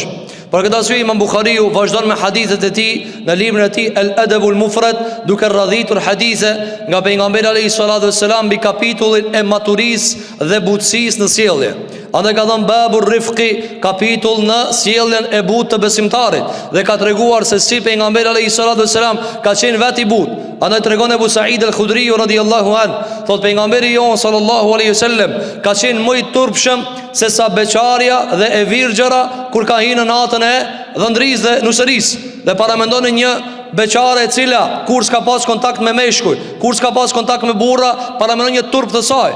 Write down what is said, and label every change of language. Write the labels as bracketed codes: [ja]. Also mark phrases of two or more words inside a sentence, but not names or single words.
[sq] Për këtë arsye Imam Buhariu vazhdon me hadithet e tij në librin e tij El-Adabul Mufrad, duke radhitur hadithe nga pejgamberi [ar] عليه الصلاة والسلام [sq] mbi kapitullin e maturisë dhe butësisë në sjellje. Andaj ka thënë [ar] باب الرفق, [sq] kapitull në sjelljen e butë të besimtarit, dhe ka treguar se si pejgamberi [ar] عليه الصلاة والسلام [sq] ka qenë vetë i butë. Andaj tregon Ebu Said al-Khudri [ar] رضي الله عن, [sq] thot pejgamberi jon [ar] صلى الله عليه وسلم [sq] ka qenë më i turpshëm se sa beqarja dhe e virgjëra kur ka hyrë në natën e dhëndrisë dhe nusërisë. Dhe paramendoni një beqare e cila kur s'ka pas kontakt me meshkuj, kur s'ka pas kontakt me burra, paramendon një turp të saj.